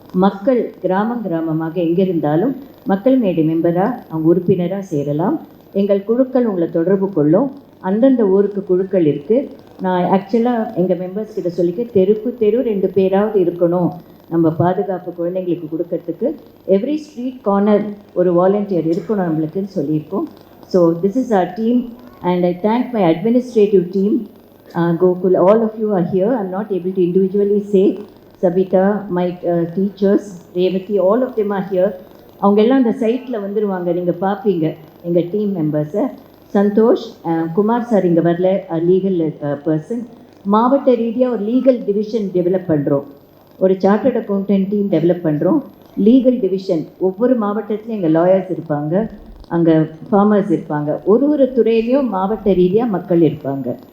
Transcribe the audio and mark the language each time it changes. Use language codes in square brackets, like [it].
[ta] மக்கள் கிராமமாக எங்கே இருந்தாலும் மக்கள் மேடை மெம்பராக அவங்க உறுப்பினராக சேரலாம். எங்கள் குழுக்கள் உங்களை தொடர்பு கொள்ளும். அந்தந்த ஊருக்கு குழுக்கள் இருக்குது. நான் ஆக்சுவலாக எங்கள் மெம்பர்ஸ் கிட்ட சொல்லிக்க தெருக்கு 2 பேராவது இருக்கணும் நம்ம பாதுகாப்பு குழந்தைங்களுக்கு கொடுக்கறதுக்கு. [en] every street corner [ta] ஒரு வாலண்டியர் இருக்கணும் நம்மளுக்குன்னு சொல்லியிருக்கோம். [en] So this is our team and I thank my administrative team. Gokul, all of you are here. I'm not able to individually say. Sabita, my teachers, Revati, all of them are here. [ta] அவங்க எல்லாம் அந்த சைட்டில் வந்துடுவாங்க, நீங்கள் பார்ப்பீங்க எங்கள் team மெம்பர்ஸை. Santhosh, Kumar sir இங்கே வரல, லீகல் பர்சன். மாவட்ட ரீதியாக ஒரு லீகல் டிவிஷன் டெவலப் பண்ணுறோம், ஒரு சார்ட்டர்ட் அக்கௌண்டன்ட் டீம் டெவலப் பண்ணுறோம். லீகல் டிவிஷன் ஒவ்வொரு மாவட்டத்துலையும் எங்கள் லாயர்ஸ் இருப்பாங்க, அங்கே ஃபார்மர்ஸ் இருப்பாங்க, ஒரு துறையிலையும் மாவட்ட ரீதியாக மக்கள் இருப்பாங்க.